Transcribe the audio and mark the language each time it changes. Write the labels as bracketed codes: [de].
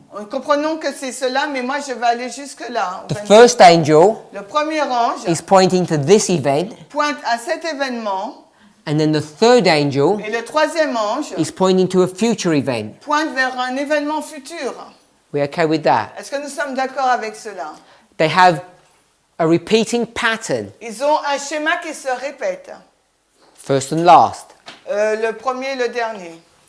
[fr] nous comprenons que c'est cela, mais moi je vais aller jusque là. [en] The first angel [fr] Le premier ange [en] is pointing to this event, [fr] pointe à cet événement, [en] and then the third angel [fr] et le troisième ange [en] is pointing to a future event. [fr] pointe vers un événement futur. [en] We okay with that? [fr] Est-ce que nous sommes d'accord avec cela? [en] They have a repeating pattern, [fr] Ils ont un schéma qui se répète. [en] first and last. [fr] Le premier et le dernier.